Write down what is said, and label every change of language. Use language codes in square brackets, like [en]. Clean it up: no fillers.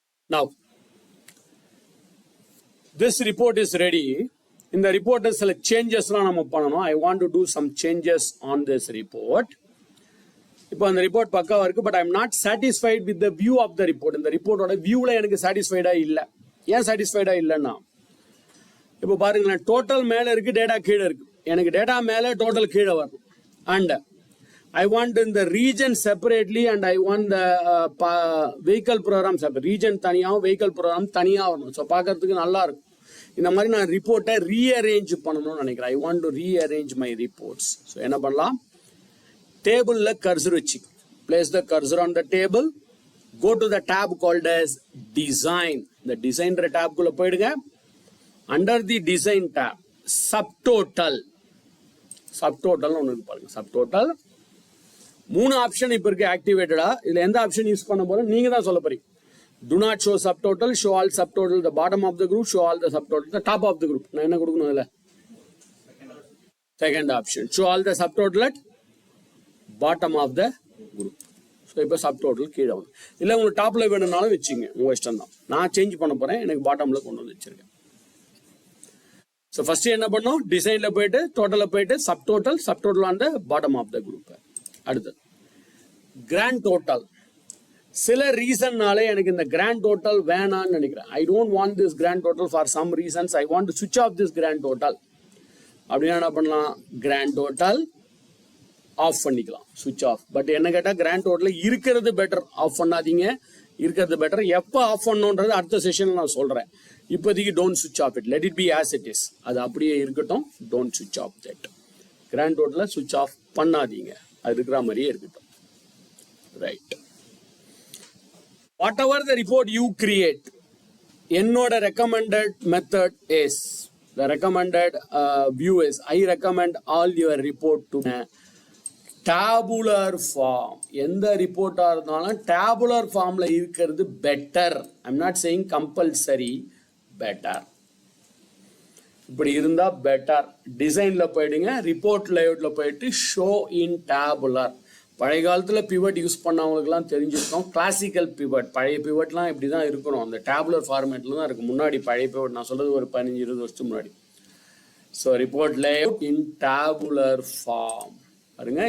[en] Now, this report is ready. In the report, select changes. I want to do some changes on this report. [ta] இப்போ அந்த report பக்காவா இருக்கு, [en] But I'm not satisfied with the view of the report. [ta] இந்த ரிப்போர்ட்டோட வியூல எனக்கு சாட்டிஸ்ஃபைடா இல்லை. ஏன் சாட்டிஸ்ஃபைடா இல்லைன்னா, இப்போ பாருங்களேன், டோட்டல் மேலே இருக்கு, டேட்டா கீழே இருக்கு. எனக்கு டேட்டா மேலே, டோட்டல் கீழே வரணும். And [en] I want in the region separately and I want the vehicle program separate. [ta] Region தனியாகவும் vehicle program தனியாக வரணும். ஸோ பார்க்கறதுக்கு நல்லா இருக்கும். இந்த மாதிரி நான் ரிப்போர்ட்டை ரீஅரேஞ்ச் பண்ணணும்னு நினைக்கிறேன். [en] I want to rearrange my reports. [ta] So என்ன பண்ணலாம், டேபிளில் கர்சர் வச்சு [en] Place the cursor on the table, go to the tab called as design. [ta] இந்த டிசைன்ற டேப்குள்ளே போயிடுங்க. [en] under the design tab subtotal, [ta] சப்டோட்டல்னு ஒன்று இருக்கு பாருங்க. சப்டோட்டல் 3 ஆப்ஷன் இப்போ இருக்கு ஆக்டிவேட்டடா. இதுல எந்த ஆப்ஷன் யூஸ் பண்ண போறோம் நீங்க தான் சொல்ல போறீங்க. [en] Do not show subtotal, show all subtotal, the bottom of the group, show all the subtotal, the top of the group. [ta] நான் என்ன கொடுக்கணும் இதுல? [en] Second option, show all the subtotal at bottom of the group. [ta] So இப்போ subtotal கீழே வந்து இல்லை, உங்களுக்கு டாப்ல வேணும்னாலும் வச்சுங்க, உங்க இஷ்டம் தான். நான் சேஞ்ச் பண்ண போறேன், எனக்கு பாட்டம்ல கொண்டு வந்து வச்சிருக்கேன். ஸோ ஃபர்ஸ்ட் என்ன பண்ணோம், டிசைன்ல போயிட்டு டோட்டல்ல போயிட்டு [en] Subtotal on the bottom of the group. [ta] அடுத்தது கிராண்ட் டோட்டல். சில ரீசன்னாலே எனக்கு இந்த கிராண்ட் டோட்டல் வேணான்னு நினைக்கிறேன். [en] I don't want this grand total for some reasons. I want to switch off this grand total. [ta] அப்படின்னா என்ன பண்ணலாம், கிராண்ட் டோட்டல் ஆஃப் பண்ணிக்கலாம், சுவிச் ஆஃப். பட் என்ன கேட்டால் கிராண்ட் டோட்டல் இருக்கிறது பெட்டர், ஆஃப் பண்ணாதீங்க, இருக்கிறது பெட்டர். எப்போ ஆஃப் பண்ணணுன்றது அடுத்த செஷனில் நான் சொல்கிறேன். இப்போதைக்கு [en] Don't switch off it, let it be as it is. [ta] அது அப்படியே இருக்கட்டும், [en] Don't switch off that. [ta] Grand டோட்டலை switch off பண்ணாதீங்க, அது இருக்கிற மாதிரியே இருக்கட்டும். [en] Right. Whatever the report you create, [ta] என்னோட [en] recommended method is, the recommended view is, I recommend all your report to tabular form. [ta] எந்த ரிப்போர்ட்டா இருந்தாலும் tabular formல இருக்கிறது better. [en] I'm not saying compulsory, better. [ta] இப்படி இருந்தா better. டிசைன்ல போயிடுங்க, ரிப்போர்ட் லேஅவுட்ல போயிட்டு [en] show in tabular. [ta] பழைய காலத்தில் பிவட் யூஸ் பண்ணவங்களுக்குலாம் தெரிஞ்சிருக்கோம். கிளாசிக்கல் பிவட், பழைய பிவட்லாம் இப்படி தான் இருக்கணும், அந்த டேபுலர் ஃபார்மேட்டில் தான் இருக்குது. முன்னாடி பழைய பிவட் நான் சொல்கிறது ஒரு 15-20 வருஷத்துக்கு முன்னாடி. [en] so report layout in tabular form [ta] பாருங்க.